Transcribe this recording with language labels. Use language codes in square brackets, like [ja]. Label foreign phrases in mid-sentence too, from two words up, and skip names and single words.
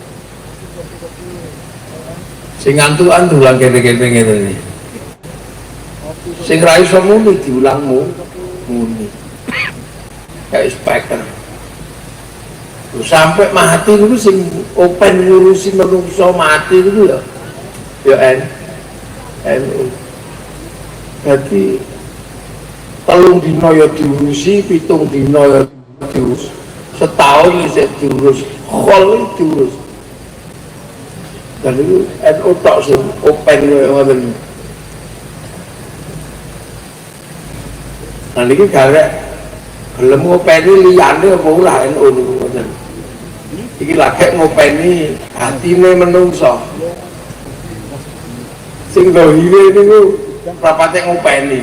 [jv] Sing ngantukan diulang gedhe-gedhe ngene iki. Sing ra iso muni diulang muni. Kayak speaker. Terus sampai mati niku sing open ngurusi menungso mati niku ya NU. Jadi 3 dina ya diurusi, 7 dina ya diurus, setahun bisa diurus, khol diurus. [id] Dan itu [jv] NU tok sing open kaya ngoten. Nah niki garek gelem ngopeni liyane apa ora NU niku ngoten. Iki lagi ngopeni hatine menungso. Sing dohire niku rapate ngopeni.